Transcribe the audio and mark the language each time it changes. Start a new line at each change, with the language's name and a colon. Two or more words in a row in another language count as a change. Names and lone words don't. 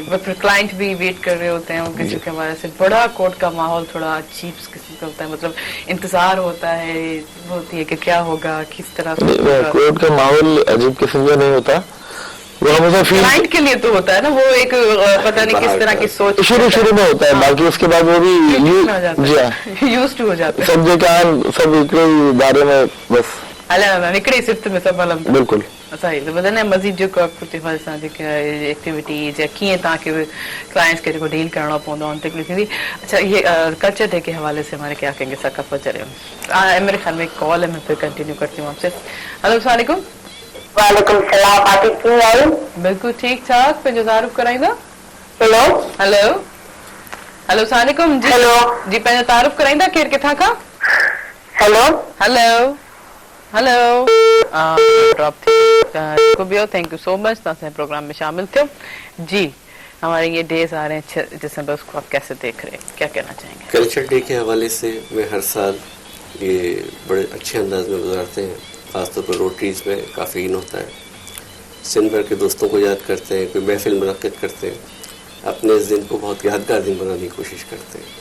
Hindi: फिर क्लाइंट भी वेट कर रहे होते हैं किसी के हमारे से। बड़ा कोर्ट का माहौल थोड़ा अजीब किस्म का होता है, मतलब इंतजार होता है, होती है कि क्या होगा, किस तरह से। कोर्ट का माहौल अजीब किस्म का नहीं होता, वो हमेशा क्लाइंट के लिए तो होता है ना, वो एक पता नहीं किस तरह की सोच शुरू में होता है। बाकी उसके बाद वो भी
English: used to
Hindi: हो जाता है। सब एक बारे में बस
Sindhi: हिकिड़े सिफ्त में सभु हलनि। बिल्कुल सही। त ॿुधाए मज़ीद जेको कुझु असां जेके एक्टिविटीज़ या कीअं तव्हांखे क्लाइंट्स खे जेको डील करणो पवंदो आहे उन ते थींदी।
Hindi: अच्छा, ये
English: culture day
Hindi: के हवाले से हमारे क्या कहेंगे? सकाफत चले मेरे ख्याल में एक कॉल है, मैं फिर कंटिन्यू करती हूँ आपसे। हेलो,
Arabic: अस्सलाम वालेकुम। वालेकुम सलाम।
Sindhi: आतिफ कीअं आहियो? बिल्कुल ठीक ठाक। पंहिंजो तारुफ कराईंदा? हेलो हेलो हेलो,
Arabic: अस्सलाम वालेकुम
Sindhi: जी। हेलो जी, पंहिंजो तारुफ कराईंदा? केरु किथां खां? हेलो हेलो हेलो। ड्रॉप को भी हो।
English: thank you so much,
Sindhi: तव्हां प्रोग्राम में शामिल थियो। जी,
Hindi: हमारे ये डेज आ रहे हैं 6 दिसंबर, उसको आप कैसे देख रहे हैं, क्या कहना चाहेंगे?
English: culture day
Hindi: के हवाले से मैं हर साल ये बड़े अच्छे अंदाज में गुजारते हैं, ख़ासतौर पर रोटरीज में काफ़ी इन होता है। सिंध भर के दोस्तों को याद करते हैं, कोई महफिल मुनक्किद करते हैं, अपने इस दिन को बहुत यादगार दिन बनाने की कोशिश करते हैं।